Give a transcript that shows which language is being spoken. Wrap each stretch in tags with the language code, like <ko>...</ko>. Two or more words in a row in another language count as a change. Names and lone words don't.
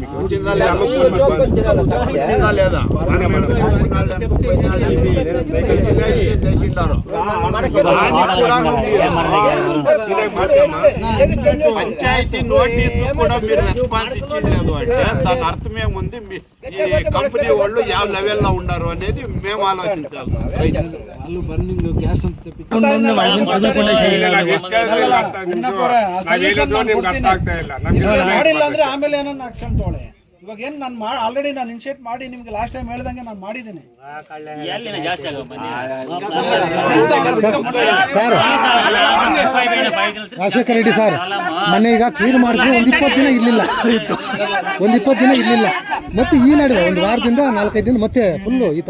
<te>మీకు వచ్చిందా లేదా? చేసిండారు. పంచాయతీ నోటీసు కూడా మీరు రెస్పాన్స్ ఇచ్చిండలేదు అంటే దాని అర్థం ఏముంది? ఈ కంపెనీ వాళ్ళు ಯಾವ లెవెల్లో ఉన్నారు అనేది మేము ఆలోచించాలి.</te> <kn>ಆಮೇಲೆ ಏನೋ ಆಕ್ಷನ್ ತಗೊಳ್ಳಿ. ಇವಾಗ ಏನು ನಾನು ಆಲ್ರೆಡಿ ನಾನು ಇನಿಷಿಯೇಟ್ ಮಾಡಿ ನಿಮ್ಗೆ</kn> <en>last time</en> <kn>ಹೇಳ್ದಂಗೆ ನಾನು ಮಾಡಿದ್ದೀನಿ. ರಾಜಶೇಖರ ರೆಡ್ಡಿ ಸರ್ ಮೊನ್ನೆ ಈಗ ಕ್ಲೀನ್ ಮಾಡಿದ್ರು, ಒಂದು 20 ದಿನ ಇರಲಿಲ್ಲ, ಮತ್ತೆ ಈ ನಡುವೆ ಒಂದು ವಾರದಿಂದ 4-5 ದಿನ ಮತ್ತೆ ಫುಲ್ಲು ಈ ತರ.</kn>